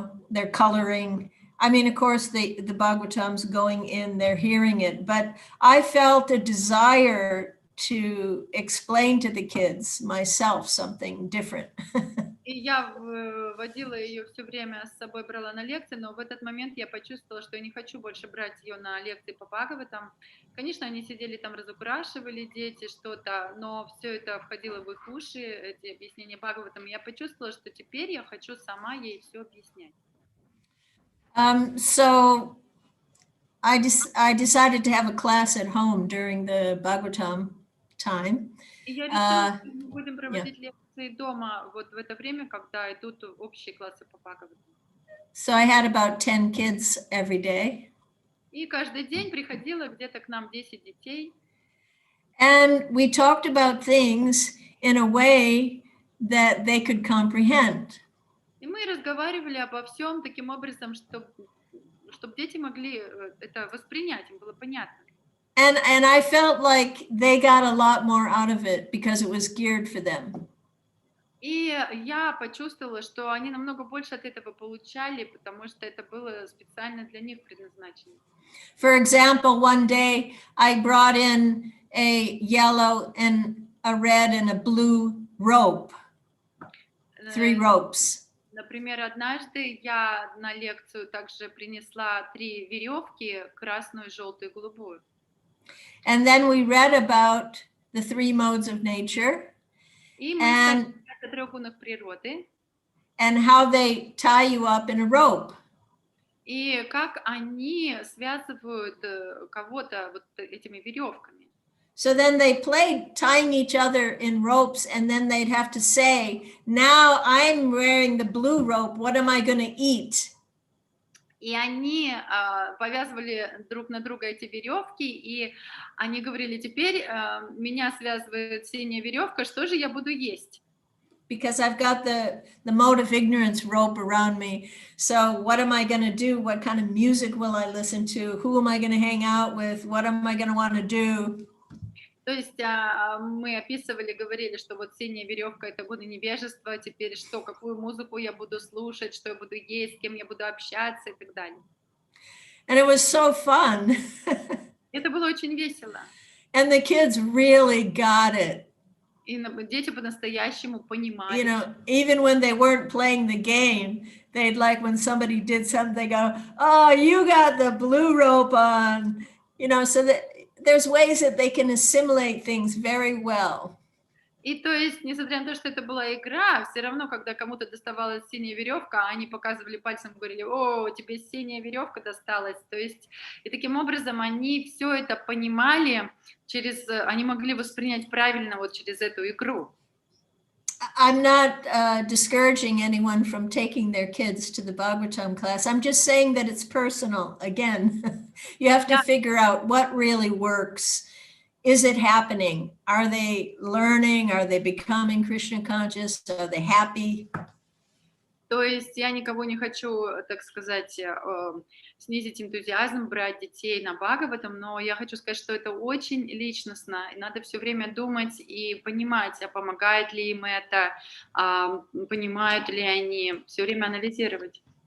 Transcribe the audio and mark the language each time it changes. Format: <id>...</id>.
<en>They're coloring. I mean, of course, the Bhagavatam's going in, they're hearing it, but I felt a desire to explain to the kids myself something different.</en> <ru>И я водила ее все время с собой, брала на лекции, но в этот момент я почувствовала, что я не хочу больше брать ее на лекции по Бхагаватам. Конечно, они сидели там, разукрашивали дети что-то, но все это входило в их уши, эти объяснения Бхагаватам. И я почувствовала, что теперь я хочу сама ей все объяснять.</ru> <en>So I decided to have a class at home during the Bhagavatam time.</en> <ru>И я решила, что мы будем проводить лекции дома вот в это время, когда идут общие классы по Бхагаватам.</ru> <en>So I had about 10 kids every day.</en> <ru>И каждый день приходило где-то к нам 10 детей.</ru> <en>And we talked about things in a way that they could comprehend.</en> <ru>И мы разговаривали обо всем таким образом, чтобы дети могли это воспринять, им было понятно.</ru> <en>And I felt like they got a lot more out of it because it was geared for them.</en> <ru>И я почувствовала, что они намного больше от этого получали, потому что это было специально для них предназначено.</ru> <en>For example, one day I brought in a yellow and a red and a blue rope, 3 ropes.</en> <ru>Например, однажды я на лекцию также принесла 3 веревки, красную, желтую и голубую.</ru> <en>And then we read about the 3 modes of nature.</en> <ru>И мы читали о 3 гунах природы.</ru> <en>And how they tie you up in a rope.</en> <ru>И как они связывают кого-то вот этими веревками.</ru> <en>So then they played tying each other in ropes, and then they'd have to say, now I'm wearing the blue rope, what am I going to eat?</en> <ru>И они повязывали друг на друга эти веревки, и они говорили, теперь меня связывает синяя веревка, что же я буду есть?</ru> <en>Because I've got the mode of ignorance rope around me. So what am I going to do? What kind of music will I listen to? Who am I going to hang out with? What am I going to want to do?</en> <ru>То есть мы описывали, говорили, что вот синяя веревка — это годы невежества, теперь что, какую музыку я буду слушать, что я буду есть, с кем я буду общаться и так далее.</ru> <en>And it was so fun.</en> <ru>Это было очень весело.</ru> <en>And the kids really got it.</en> <ru>И дети по-настоящему понимали.</ru> <en>Even when they weren't playing the game, they'd like when somebody did something, they go, oh, you got the blue rope on, so that there's ways that they can assimilate things very well.</en> <ru>И то есть, несмотря на то, что это была игра, все равно, когда кому-то доставалась синяя веревка, они показывали пальцем, говорили, о, тебе синяя веревка досталась. То есть, и таким образом они все это понимали, они могли воспринять правильно вот через эту игру.</ru> <en>I'm not discouraging anyone from taking their kids to the Bhagavatam class. I'm just saying that it's personal. Again, you have to figure out what really works. Is it happening? Are they learning? Are they becoming Krishna conscious? Are they happy?</en> <ru>То есть я никого не хочу, так сказать, снизить энтузиазм, брать детей на Бхагаватам, но я хочу сказать, что это очень личностно, и надо все время думать и понимать, а помогает ли им это, понимают ли они, все время анализировать.</ru>